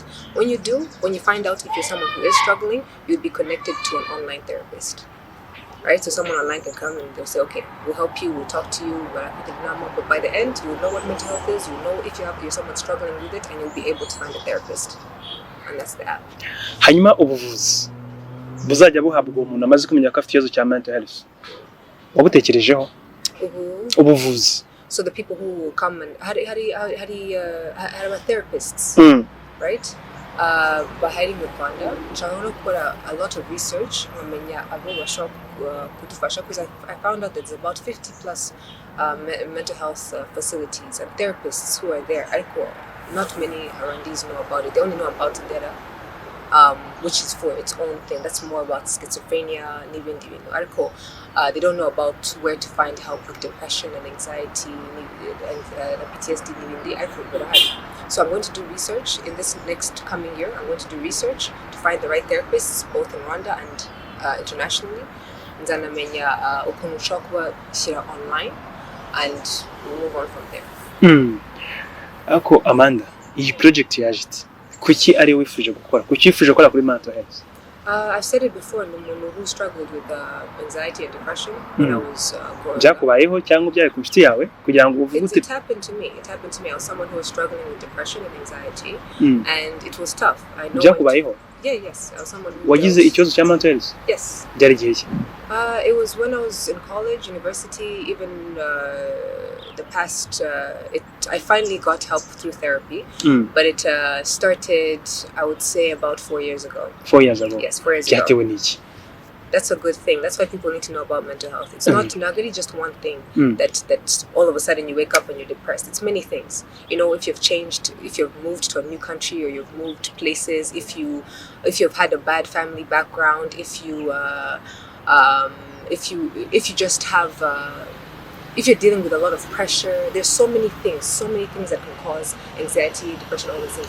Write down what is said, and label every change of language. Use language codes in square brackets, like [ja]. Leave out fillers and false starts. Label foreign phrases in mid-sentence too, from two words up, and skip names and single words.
[en] When you find out if you're someone who is struggling, you'll be connected to an online therapist. Right? So someone online can come and they'll say, okay, we'll help you, we'll talk to you, but by the end, you'll know what mental health is, you'll know if you're someone struggling with it, and you'll be able to find a therapist. And that's the app. [rw] Hanyuma ubuvuzi buzajya buhabwa umuntu amaze kumenya ko afite ikibazo cya [en] mental health. [rw] Wabutekerejeho? Ubuvuzi. [en] So the people who will come and hari therapists. right? [rw] Bihariye Miss Rwanda, nshaka no gukora [en] a lot of research [rw] nkamenya abo bashobora kudufasha, [en] because I found out that there's about 50 plus mental health facilities and therapists who are there. Ariko, not many Rwandese know about it. They only know about data, which is for its own thing. That's more about schizophrenia, [rw] n'ibindi bintu. Ariko, [en] they don't know about where to find help with depression and anxiety and PTSD n'ibindi. [rw] Ariko birahari. [en] So I'm going to do research in this next coming year. I'm going to do research to find the right therapists, both in Rwanda and internationally. [rw] Nzanamenya ukuntu ushobora kubashyira [en] online, and we'll move on from there. [rw] Ako Amanda, iyi project yaje iti kuki ari wifuje gukora, kuki wifuje gukora kuri [en] mental health? I've said it before, umuntu who struggled with anxiety and depression when I was growing up. [rw] Byakubayeho cyangwa byaye ku nshuti yawe kugira ngo uvuge uti [en] it happened to me. It happened to me. I was someone who was struggling with depression and anxiety, and it was tough. I know. [rw] Byakubayeho? [en] Yes. I was someone who [rw] wagize ikibazo cya [en] mental health? Yes. [rw] Byari igihe ki? [en] It was when I was in college, university, even the past. I finally got help through therapy, but it started, I would say, about 4 years ago. 4 years ago? Yes, 4 years ago. [rw] Byatewe n'iki? [en] That's a good thing. That's why people need to know about mental health. It's not really just one thing that all of a sudden you wake up and you're depressed. It's many things. You know, if you've changed, if you've moved to a new country or you've moved places, if you've had a bad family background, if you just have if you're dealing with a lot of pressure, there's so many things that can cause anxiety, depression, all these things.